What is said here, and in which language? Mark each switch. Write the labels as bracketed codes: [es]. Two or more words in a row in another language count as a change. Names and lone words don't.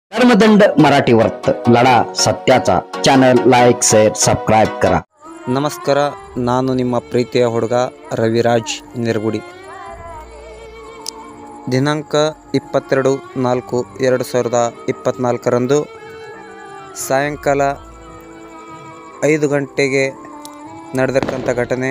[mr] धर्मदंड मराठी वर्त लढा सत्याचा चॅनल [en] like share subscribe [mr] करा. [kn] ನಮಸ್ಕಾರ, ನಾನು ನಿಮ್ಮ ಪ್ರೀತಿಯ ಹುಡುಗ ರವಿರಾಜ್ ನಿರ್ಗುಡಿ. ದಿನಾಂಕ 22/4/2024 ಸಾಯಂಕಾಲ 5 ಗಂಟೆಗೆ ನಡೆದಿರ್ತಕ್ಕಂಥ ಘಟನೆ.